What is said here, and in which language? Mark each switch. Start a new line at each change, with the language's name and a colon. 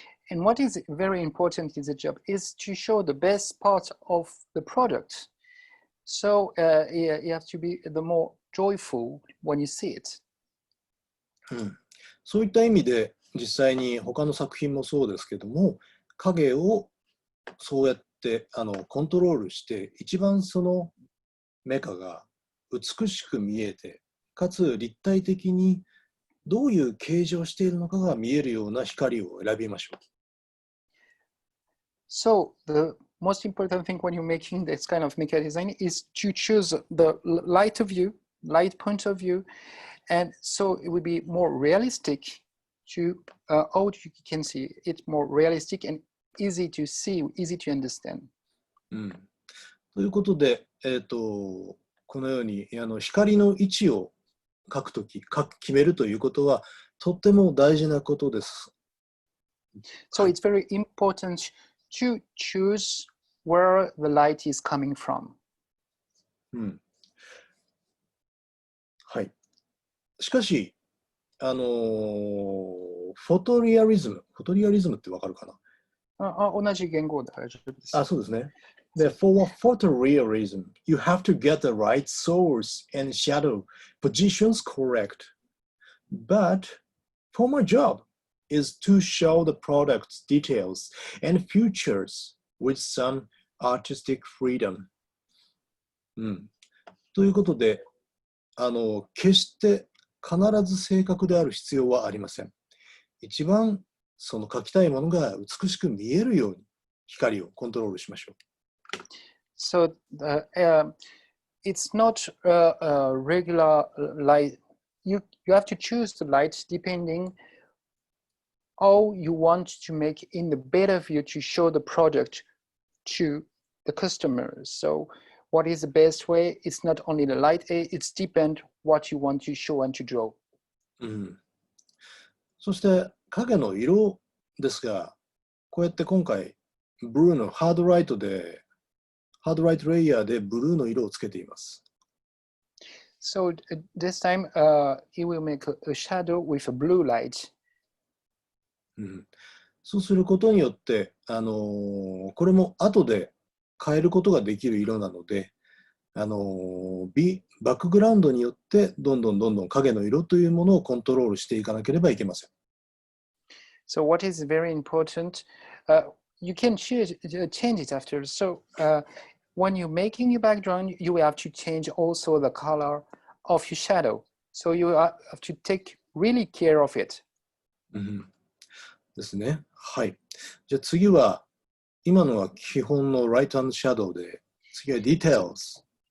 English: And what is very important in the job is to show the best part of the product. So you have to be the more joyful when you see it.
Japanese: そういった意味で、実際に他の作品もそうですけども、影をそうやってコントロールして、一番そのメカが美しく見えて、かつ立体的にどういう形状をしているのかが見えるような光を選びましょう。
English: So the most important thing when you're making this kind of mecha design is to choose the light point of view, and so it would be more realistic to how you can see it more realistic and easy to see, easy to understand.
Japanese: ということで、このように光の位置を書くとき、決めるということはとっても大事なことです。
English: So it's very important to choose where the light is coming from.
Japanese: はい。しかし、フォトリアリズムってわかるかな？同じ言語で大丈夫です。そうですね。
English: で、for photorealism, you have to get the right source and shadow positions correct. But for my job is to show the product's details and features with some artistic freedom.
Japanese: ということで、決して必ず正確である必要はありません。一番その描きたいものが美しく見えるように光をコントロールしましょう。
English: So it's not a regular light. You have to choose the light depending how you want to make in the better view to show the product to the customers. So what is the best way? It's not only the light, it's depend what you want to show and to draw.
Japanese: そして影の色ですが、こうやって今回ブルーのハードライトレイヤーでブルーの色をつけています。
English: So this time he will make a shadow with a blue light.
Japanese: そうすることによって、これも後で変えることができる色なので、バックグラウンドによってどんどん影の色というものをコントロールしていかなければいけません。
English: So what is very important, you can change it after. So when you're making your background, you will have to change also the color of your shadow. So you have to take really care of it.
Japanese: ですね。はい。じゃあ次は、今のは基本の Light and Shadow で、次は Details。